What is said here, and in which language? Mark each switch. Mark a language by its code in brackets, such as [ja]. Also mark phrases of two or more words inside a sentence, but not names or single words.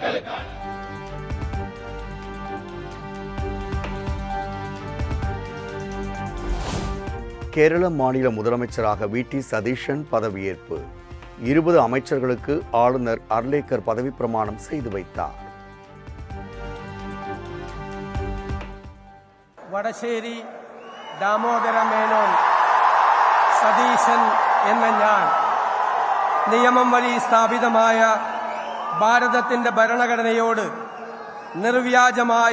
[ta] கேரள மாநில முதலமைச்சராக வி.டி. சதீஷன் பதவியேற்பு. 20 அமைச்சர்களுக்கு ஆளுநர் அர்லேக்கர் பதவி பிரமாணம் செய்து வைத்தார். [ml] വടശ്ശേരി ദാമോദര മേനോൻ സതീശൻ എന്ന ഞാൻ നിയമം വഴി സ്ഥാപിതമായ ഭാരതത്തിൻ്റെ ഭരണഘടനയോട് നിർവ്യാജമായ